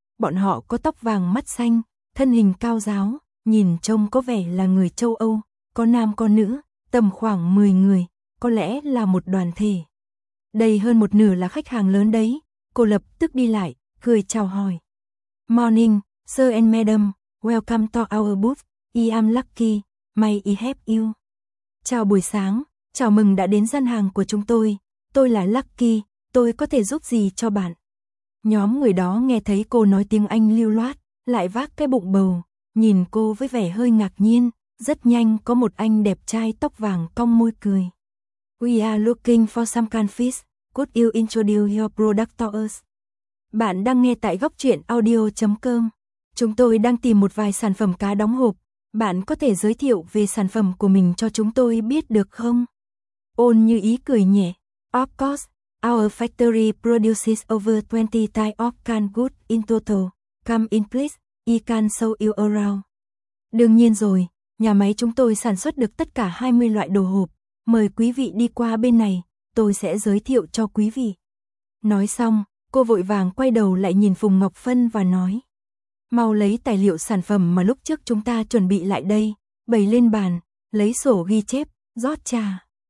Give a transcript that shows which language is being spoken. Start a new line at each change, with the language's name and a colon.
Vietnamese: Bọn họ có tóc vàng mắt xanh, thân hình cao ráo, nhìn trông có vẻ là người châu Âu, có nam có nữ, tầm khoảng 10 người, có lẽ là một đoàn thể. Đây hơn một nửa là khách hàng lớn đấy, cô lập tức đi lại, cười chào hỏi.
English: Morning, sir and madam, welcome to our booth, I am lucky, may I help you.
Vietnamese: Chào buổi sáng, chào mừng đã đến gian hàng của chúng tôi. Tôi là Lucky, tôi có thể giúp gì cho bạn? Nhóm người đó nghe thấy cô nói tiếng Anh lưu loát, lại vác cái bụng bầu, nhìn cô với vẻ hơi ngạc nhiên, rất nhanh có một anh đẹp trai tóc vàng cong môi cười.
English: We are looking for some canfish, could you introduce your product to us?
Vietnamese: Bạn đang nghe tại góc truyện audio.com. Chúng tôi đang tìm một vài sản phẩm cá đóng hộp, bạn có thể giới thiệu về sản phẩm của mình cho chúng tôi biết được không? Ôn Như Ý cười nhẹ.
English: Of course, our factory produces over 20 types of canned goods in total. Come in please, I can show you around.
Vietnamese: Đương nhiên rồi, nhà máy chúng tôi sản xuất được tất cả 20 loại đồ hộp. Mời quý vị đi qua bên này, tôi sẽ giới thiệu cho quý vị. Nói xong, cô vội vàng quay đầu lại nhìn Phùng Ngọc Phân và nói. Mau lấy tài liệu sản phẩm mà lúc trước chúng ta chuẩn bị lại đây, bày lên bàn, lấy sổ ghi chép, rót trà.